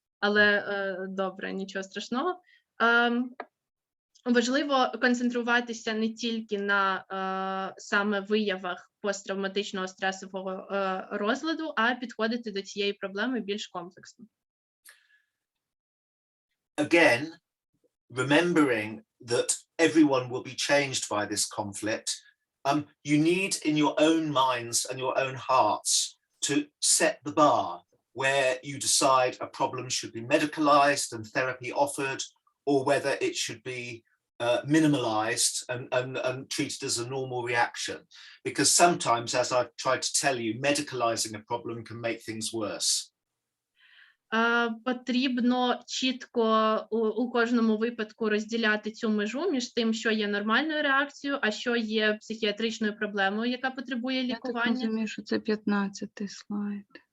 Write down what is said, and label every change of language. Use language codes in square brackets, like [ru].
[uk] Але добре, нічого страшного. Важливо концентруватися не тільки на саме виявах посттравматичного стресового розладу, а підходити до цієї проблеми більш комплексно. [en] Again, remembering that everyone will be changed by this conflict, you need in your own minds and your own hearts to set the bar where you decide a problem should be medicalized and therapy offered, or whether it should be minimalized and treated as a normal reaction. Because sometimes, as I've tried to tell you, medicalizing a problem can make things worse. [uk] Потрібно чітко у кожному випадку розділяти цю межу між тим, що є нормальною реакцією, а що є психіатричною проблемою, яка потребує лікування. Я так розумію, що це 15-й слайд.